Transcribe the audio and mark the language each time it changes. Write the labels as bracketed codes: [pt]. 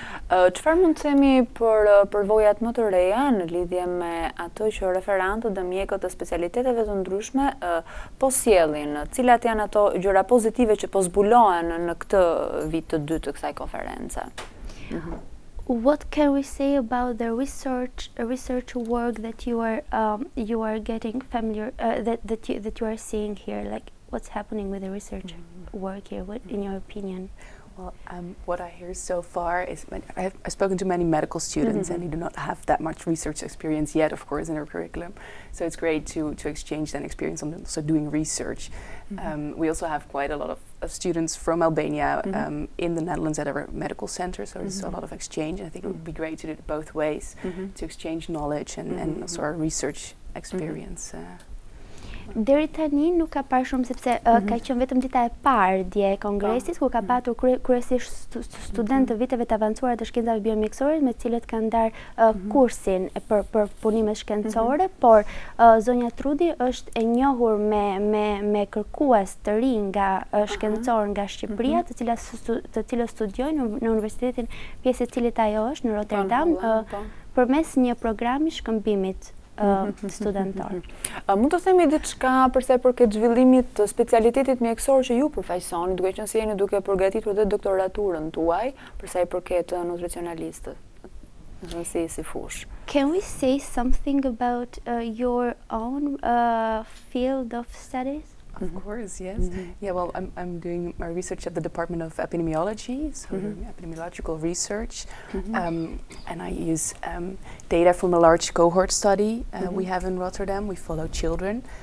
[sq] Çfarë mund të themi për përvojat më të reja në lidhje me ato që referantët dhe mjekët të specialiteteve të ndryshme po sjellin? Cilat janë ato gjëra pozitive që po zbulohen në këtë vit të dytë të kësaj konference? [en] What can we say about the research work that you are getting familiar that you are seeing here? Like, what's happening with the research work here? What, in your opinion? Well, what I hear so far is I've spoken to many medical students, and they do not have that much research experience yet, of course, in their curriculum. So it's great to exchange that experience on also doing research. We also have quite a lot of students from Albania in the Netherlands at our medical center, so there's a lot of exchange. And I think it would be great to do it both ways, to exchange knowledge and also our research experience. [sq] Deri tani nuk ka parë shumë sepse ka qenë vetëm dita e parë dje e kongresit ku ka patur kryesisht studentë të viteve të avancuara të shkencave biomjekësore me cilët kanë ndarë kursin për punimet shkencore, por zonja Trudi është e njohur me kërkues të rinj nga shkencor nga Shqipëria, të cilët studiojnë në universitetin pjesë e cilit ajo është në Rotterdam përmes një programi shkëmbimit studentar. Mund të themi diçka për sa i përket zhvillimit të specialitetit mjekësor që ju përfaqësoni, duke qenë se jeni duke përgatitur dhe doktoraturën tuaj për sa i përket nutricionalistët, si fush. [en] Can we say something about your own field of studies? Of course, yes. Yeah, well, I'm doing my research at the Department of Epidemiology, so epidemiological research, and I use data from a large cohort study we have in Rotterdam. We follow children.